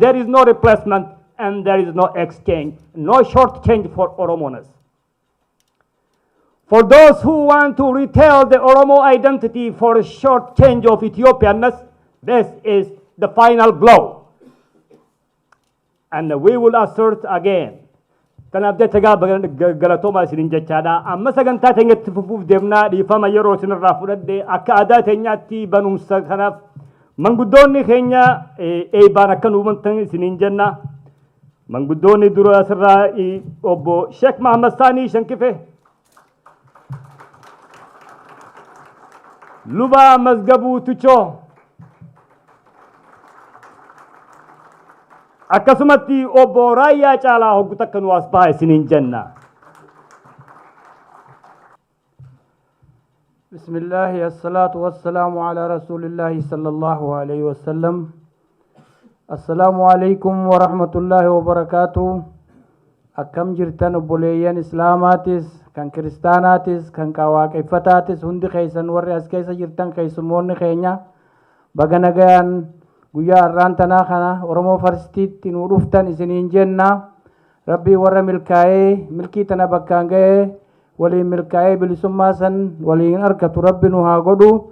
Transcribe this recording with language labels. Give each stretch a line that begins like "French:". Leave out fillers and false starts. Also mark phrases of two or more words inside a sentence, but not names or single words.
English: There is no replacement and there is no exchange, no short change for Oromoness. For those who want to retell the Oromo identity for a short change of Ethiopianness, this is the final blow. And we will assert again.
Oromo: Kanaaf jecha galatoomaa isiniin jechaadha. Amma sagantaa teenyatti fufuuf deemnaa dhiifama yeroo isinirraa fudhadhe akka aadaa teenyaatti barumsa kanaaf manguddoonni keenya eebaan akka nu hubantan isiniin jenna. Manguddoonni dura asirraa obbo Sheekh Mahammad Saanii Shankife, Luba Mazgabuu Tuchoo, akkasumatti obbo Raayyaa Caalaa hogguta akka nu as baha isiniin jenna.
Arabic: بسم الله الصلاة والسلام على رسول الله صلى الله عليه وسلم. السلام عليكم ورحمة الله وبركاته.
Oromo: Akkam jirtan obboleeyyan Islaamaatis, kan Kiristaanaatis, kan waaqeffataatis hundi keessan warri as keessa jirtan keessummoonni keenya baga nagayaan guyyaa har'aan tanaa kana Oromoo Farstiitti nu dhuftan isiniin jenna. Rabbii warra milkaa'ee milkii tana bakkaan ga'ee waliin milkaa'ee bilisummaa san waliin argatu Rabbi nu haa godhu.